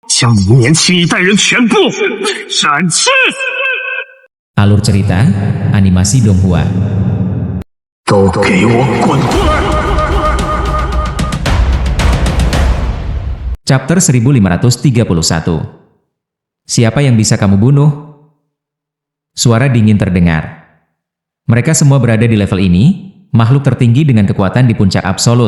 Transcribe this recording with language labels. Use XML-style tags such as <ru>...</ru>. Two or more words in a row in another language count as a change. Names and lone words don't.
<zh>将你们年轻一代人全部斩去。</zh> <id>Alur cerita, animasi Donghua.</id> <zh>都给我滚出来！</zh> <id>Chapter 1531. Siapa yang bisa kamu bunuh? Suara dingin terdengar. Mereka semua berada di level ini, makhluk tertinggi dengan kekuatan di puncak absolut.</id>